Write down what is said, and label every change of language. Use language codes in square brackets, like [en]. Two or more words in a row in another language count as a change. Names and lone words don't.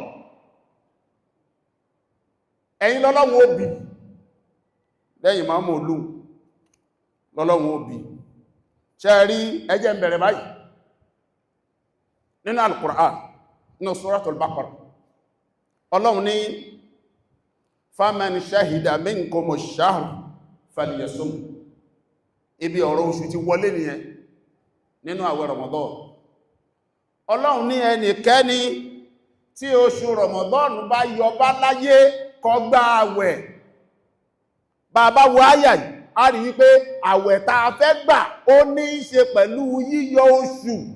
[yo] ẹ̀yin lọ́lọ́run òbí lẹ́yìn ìmáàmù olú lọ́lọ́run òbí ṣe rí ẹjẹ́ ń bẹ̀rẹ̀ báyìí nínú Al-Qur'an nínú Suratul Baqarah Ọlọ́run ní [ar] فمن شهد منكم الشهر فليصم [yo] ibi ọ̀rọ̀ oṣù ti wọlé nìyẹn nínú àwẹ̀ Ramadan Ọlọ́run ní ẹnikẹ́ni tí oṣù Ramadan bá yọ bá láyé kó gba àwẹ̀. Bàbá wo àyà yìí, a rí wípé àwẹ̀ tá a fẹ́ gbà ó ní í ṣe pẹ̀lú yíyọ oṣù.